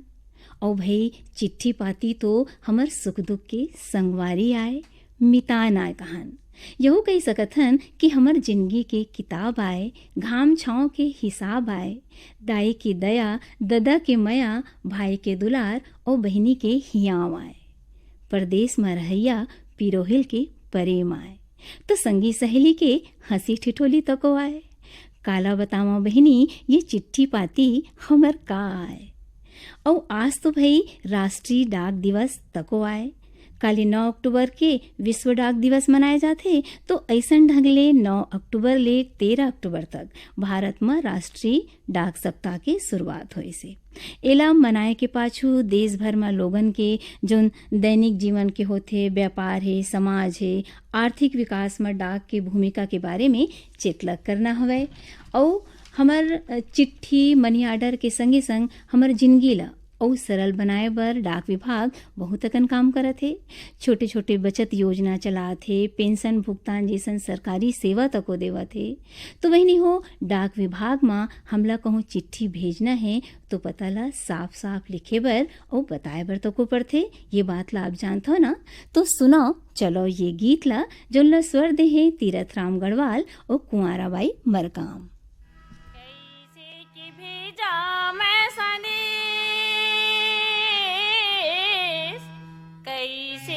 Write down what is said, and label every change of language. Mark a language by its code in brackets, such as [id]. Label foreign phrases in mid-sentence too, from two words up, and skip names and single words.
[hne] और भाई चिट्ठी पाती तो हमर सुख दुख के संगवारी आए, मितान आए कहन। यहू कही सकत हन कि हमर जिंदगी के किताब आए, घाम छाँव के हिसाब आए, दाई की दया, ददा के मया, भाई के दुलार और बहनी के हियाव आए, परदेश में रहैया पिरोहिल के प्रेम आए, तो संगी सहेली के हंसी ठिठोली तको आए। काला बतावा बहनी ये चिट्ठी पाती हमर का आए। और आज तो भाई राष्ट्रीय डाक दिवस तको आए। काली 9 अक्टूबर के विश्व डाक दिवस मनाए जाते, तो ऐसन ढंग ले 9 अक्टूबर ले 13 अक्टूबर तक भारत में राष्ट्रीय डाक सप्ताह के शुरुआत हुई से। एला मनाए के पाछू देश भर में लोगन के जो दैनिक जीवन के होते, व्यापार है, समाज है, आर्थिक विकास में डाक की भूमिका के बारे में चेतलक करना हवे। और हमर चिट्ठी मनी आर्डर के संगे संग हमर जिंदगी ला और सरल बनाए बर डाक विभाग बहुत अकन काम करत है। छोटे छोटे बचत योजना चलात है, पेंशन भुगतान जैसन सरकारी सेवा तको देवत है। तो वही नहीं हो डाक विभाग में हमला कहूँ चिट्ठी भेजना है तो पता ला साफ साफ लिखे बर और बताए बर तको पड़थे। ये बात ला आप जानते हो ना। तो सुनो चलो ये गीत ला जो ला स्वर दे है तीरथ राम गढ़वाल और कुंवाराबाई मरकाम। कैसे की भेजा मैं संदेश, कैसे